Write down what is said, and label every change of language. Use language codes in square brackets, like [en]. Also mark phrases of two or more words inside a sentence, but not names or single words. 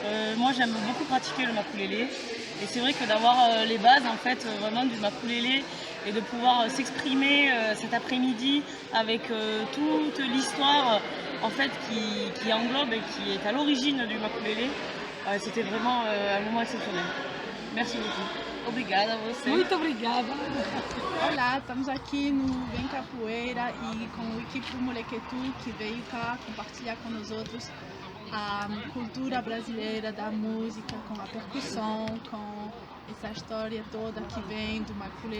[fr] Moi j'aime beaucoup pratiquer le makulélé et c'est vrai que d'avoir les bases en fait vraiment du makulélé et de pouvoir s'exprimer cet après-midi avec toute l'histoire en fait qui englobe et qui est à l'origine du makulélé, c'était vraiment un moment exceptionnel. Merci beaucoup. [pt] Obrigada a você. Muito obrigada. Olá, estamos aqui no Vem Capoeira e com a equipe do Molequetu que veio cá compartilhar com nós outros a cultura brasileira da música, com a percussão, com essa história toda que vem do makulélé